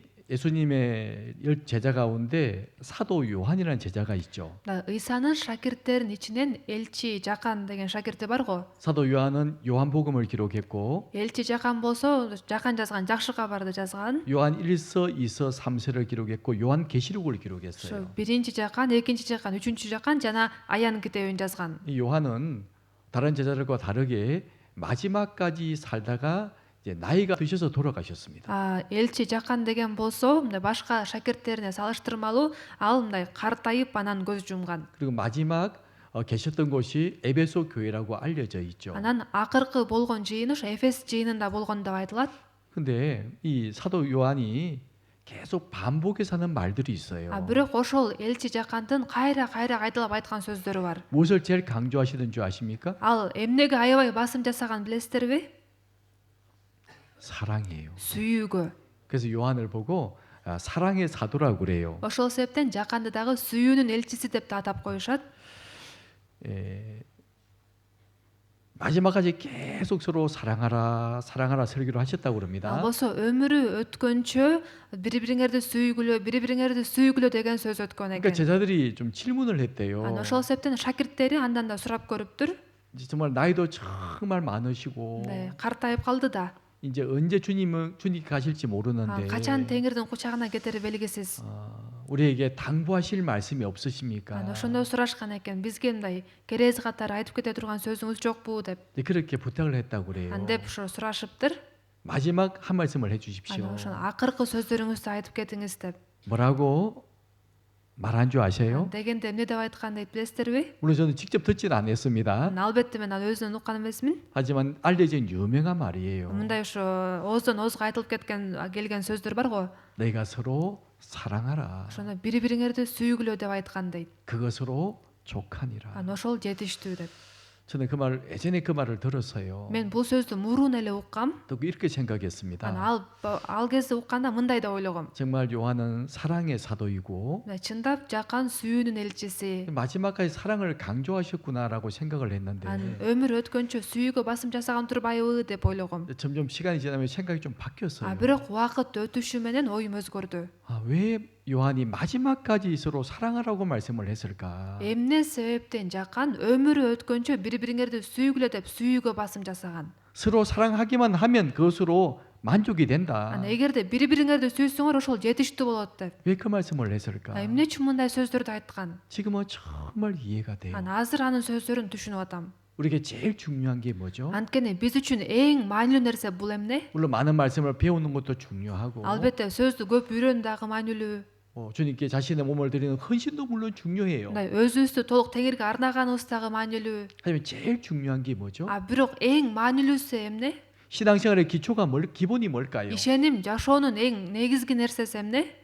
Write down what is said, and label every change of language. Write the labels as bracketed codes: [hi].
[ko] 예수님의 제자 가운데 사도 요한이라는 제자가 있죠. [ky] Ыйсанын шакирттеринин ичинен элчи Жакан деген шакирти бар го. [ko] 사도 요한은 요한복음을 기록했고 [ky] Элчи Жакан болсо Жакан жазган жакшы кабарды жазган. [ko] 요한 1서, 2서, 3서를 기록했고 요한 계시록을 [ky] Ошо [ko] 기록했어요. [ky] биринчи Жакан, экинчи Жакан, үчүнчү Жакан жана Аян китебин жазган. [ko] 이 요한은 다른 제자들과 다르게 마지막까지 살다가 이제 나이가 드셔서 돌아가셨습니다. [ky] Элчи Жакан деген болсо, мындай башка шакирттерине салыштырмалуу ал мындай картайып анан көз жумган. [ko] 그리고 마지막 계셨던 곳이 에베소 교회라고 알려져 있죠. [ky] Анан акыркы болгон жыйыны ошо Эфес жыйынында болгон деп айтылат. [ko] 근데 이 사도 요한이 계속 반복해서 하는 말들이 있어요. [ky] Бирок ошол элчи Жакандын кайра кайталап айткан сөздөрү бар. [ko] 무엇을 제일 강조하시는 줄 아십니까? [ky] Ал эмнеге аябай басым жасаган билесиздерби? [ko] 사랑이에요. [ky] Сүйүүгө. [ko] 그래서 요한을 보고 사랑의 사도라고 그래요. [ky] Ошол себептен Жаканды дагы сүйүүнүн элчиси деп да атап коюшат. [ko] 마지막까지 계속 서로 사랑하라 설교를 하셨다고 [ky] Ал [ko] 그럽니다. [ky] болсо өмүрү өткөнчө бири бириңерди сүйгүлө деген сөз өткөн [ko] 그러니까 [ky] экен. [ko] 제자들이 좀 질문을 했대요. [ky] Ошол себептен шакирттери андан да сурап көрүптүр. [ko] 정말 나이도 정말 많으시고 [ky] Картайып калды да. [ko] 이제 언제 주님이 가실지 모르는데 [ky] Качан Теңирдин кучагына кетери белгисиз. [ko] 우리에게 당부하실 말씀이 없으십니까? [ky] Ошондой сурашкан экен. Бизге мындай керези катары айтып кете турган сөзүңүз жокпу деп. [ko] 그렇게 부탁을 했다고 그래요. [ky] Андеп ошо сурашыптыр. [ko] 마지막 한 말씀을 해주십시오. [ky] Ошо акыркы сөздөрүңүздү айтып кетиңиз деп. [ko] 뭐라고 말한 줄 아세요? [ky] Дегенде эмне деп айткан дейт билесиздерби? [ko] 물론 저는 직접 듣지는 않았습니다. [ky] Албетте мен аны өзүнөн уккан эмесмин. [ko] 하지만 알려진 유명한 말이에요. [ky] Мындай ошо ооздон оозго айтылып келген сөздөр бар го. [ko] 내가 서로 사랑하라. [ky] Ошондо бири бириңерди сүйгүлө деп айткан дейт. [ko] 그것으로 족하니라. [ky] Анан ошол жетиштүү деп. [ko] 저는 예전에 그 말을 들었어요. [ky] Мен бул сөздү мурун эле уккам. [ko] 또 이렇게 생각했습니다. [ky] Анан ал кезде укканда мындай деп ойлогом. [ko] 정말 요한은 사랑의 사도이고 [ky] Чындап Жакан сүйүүнүн элчиси. [ko] 마지막까지 사랑을 강조하셨구나라고 생각을 했는데 [ky] Анан өмүр өткөнчө сүйүүгө басым жасаган турбайбы деп ойлогом. [ko] 점점 시간이 지나면 생각이 좀 바뀌었어요. [ky] Бирок убакыт өтүшү менен оюм өзгөрдү. [ko] 왜 요한이 마지막까지 서로 사랑하라고 말씀을 했을까? [ky] Эмне себептен Жакан өмүрү өткөнчө бири бириңерди сүйгүлө деп сүйүүгө басым жасаган? [ko] 서로 사랑하기만 하면 그것으로 만족이 된다. [ky] Анан эгерде бири бириңерди сүйсөңөр ошол жетиштүү болот деп. [ko] 왜 그 말씀을 했을까? [ky] Эмне үчүн мындай сөздөрдү айткан? [ko] 지금은 정말 이해가 돼요. [ky] Анан азыр анын сөздөрүн түшүнүп атам. [ko] 우리에게 제일 중요한 게 뭐죠? [ky] Анткени биз үчүн эң маанилүү нерсе бул эмне? [ko] 물론 많은 말씀을 배우는 것도 중요하고 [ky] Албетте сөздү көп үйрөнүү дагы маанилүү. [ko] 주님께 자신의 몸을 드리는 헌신도 물론 중요해요. [ky] Мындай өзүбүздү толук Теңирге арнаганыбыз дагы маанилүү. [ko] 하지만 제일 중요한 게 뭐죠? [ky] Бирок эң маанилүүсү эмне? [ko] 신앙생활의 기초가 기본이 뭘까요? [ky] Ишеним жашоонун эң негизги нерсеси эмне?